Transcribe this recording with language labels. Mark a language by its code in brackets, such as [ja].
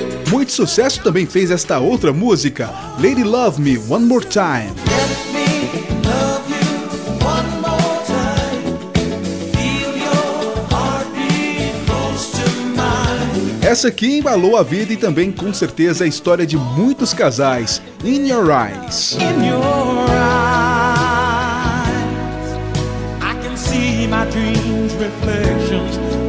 [pt] Muito sucesso também fez esta outra música, Lady Love Me One More Time. [en] Let me love you one more time. Feel your heartbeat close to mine. [pt] Essa aqui embalou a vida e também com certeza a história de muitos casais, In Your Eyes. [en] In your eyes I can see my dreams reflections.